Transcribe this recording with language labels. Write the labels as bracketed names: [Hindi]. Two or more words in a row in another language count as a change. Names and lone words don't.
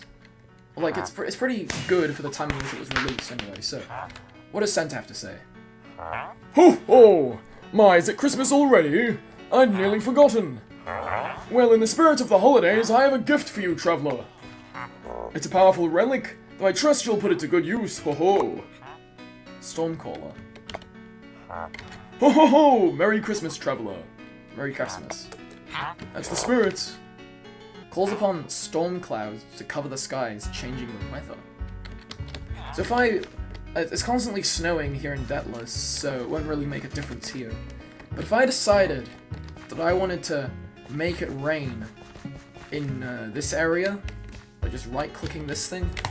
[English] Like, it's pretty good for the time in which it was released anyway, so what does Santa have to say? Ho ho! My, is it Christmas already? I'd nearly forgotten. Well, in the spirit of the holidays, I have a gift for you, traveller. It's a powerful relic, though I trust you'll put it to good use, ho ho! Stormcaller. Ho ho ho! Merry Christmas, traveller. Merry Christmas. That's the spirit. Calls upon storm clouds to cover the skies, changing the weather. So if it's constantly snowing here in Deathless, so it won't really make a difference here. But if I decided that I wanted to make it rain in this area, by just right-clicking this thing.